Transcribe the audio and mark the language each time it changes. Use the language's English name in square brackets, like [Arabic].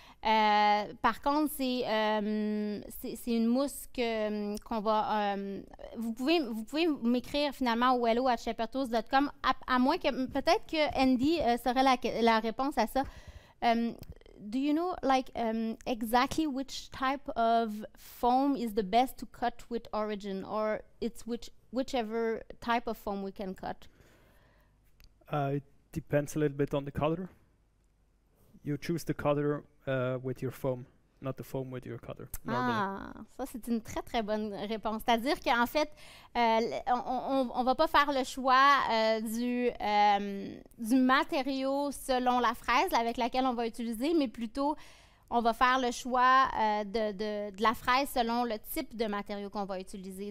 [French] Par contre, c'est une mousse qu'on va... vous pouvez m'écrire finalement au hello@shepherdtools.com, à moins que peut-être que Andy saurait la réponse à ça. [English] Do you know, like, exactly which type of foam is the best to cut with origin, or it's whichever type of foam we can cut? It depends a little bit on the color. You choose the color with your foam, not the foam with your cutter. [French] Ah, ça, c'est une très, très bonne réponse. C'est-à-dire qu'en fait, on ne va pas faire le choix du matériau selon la fraise avec laquelle on va utiliser, mais plutôt, on va faire le choix de la fraise selon le type de matériau qu'on va utiliser.